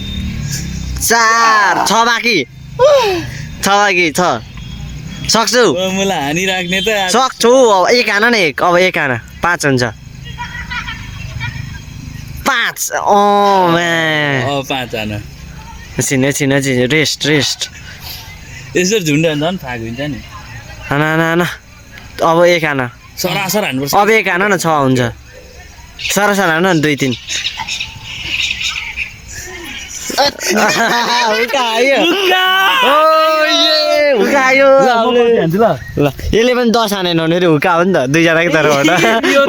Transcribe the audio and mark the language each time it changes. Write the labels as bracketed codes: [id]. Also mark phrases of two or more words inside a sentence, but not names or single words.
[ne] 4 6 बाँकी छ सक्छौ मलाई हानिराख्ने त सक्छौ अब एक आना न अब एक आना 5 हुन्छ 5 अब 5 आना एकछिन रेस्ट यसो झुन्डा झन् फाग हुन्छ नि ना अब एक आना सरासर हान्नुपर्छ अब एक आना न 6 हुन्छ सरासर हान न 2 3 ल यसले पनि 10 हानेन भने हुक्का हो नि त दुईजनाको तर्फबाट